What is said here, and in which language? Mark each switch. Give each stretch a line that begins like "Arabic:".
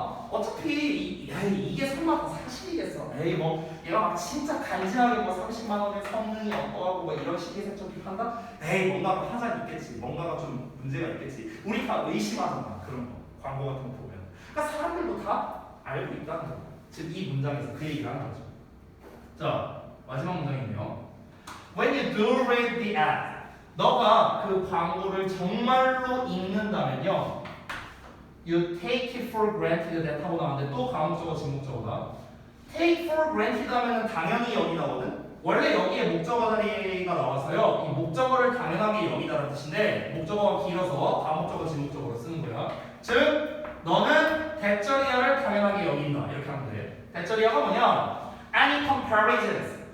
Korean: 어차피 이게 설마 다 사실이겠어. 에이 뭐 얘가 막 진짜 간지나게 뭐 30만 원의 성능이 어떠하고 뭐 이런 식의 색조픽 한다? 에이 뭔가가 하자는 있겠지. 뭔가가 좀 문제가 있겠지. 우리 다 의심하잖아. 그런 거 광고 같은 거 보면. 그러니까 사람들도 다 알고 있다는 거. 즉 이 문장에서 그 얘기를 하는 거죠. 자 마지막 문장이네요.
English: When you do read the ad,
Korean: 너가 그 광고를 정말로 읽는다면요.
English: You take it for granted that
Korean: 하고 나왔는데 또 과목적어 직목적어다.
English: Take for granted
Korean: 하면 당연히 여기 나오거든. 원래 여기에 목적어 자리가 나와서요. 이 목적어를 당연하게 여기다라는 뜻인데 목적어가 길어서 과목적어 직목적어로 쓰는 거야. 즉 너는 대절이야를 당연하게 여긴다. 이렇게 하면 돼. 대절이야가 뭐냐?
English: Any comparisons.